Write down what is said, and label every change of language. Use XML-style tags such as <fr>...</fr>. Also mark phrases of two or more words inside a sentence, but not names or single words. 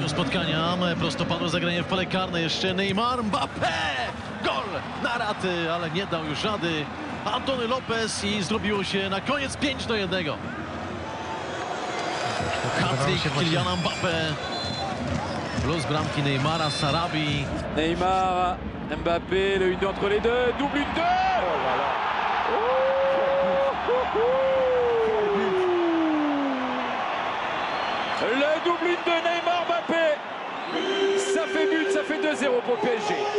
<pl>Do spotkania, prostopadłe zagranie w pole karne, jeszcze Neymar, Mbappé! Gol na raty, ale nie dał już rady Antony Lopez i zrobiło się na koniec 5-1. Hat-trick Kyliana Mbappé plus bramki Neymara, Sarabi.</pl> <fr>Neymar, Mbappé, le 1-2 entre les deux, double 1-2. Oh là là. Le double 1 de Neymar Mbappé. Ça fait but, ça fait 2-0 pour le PSG.</fr>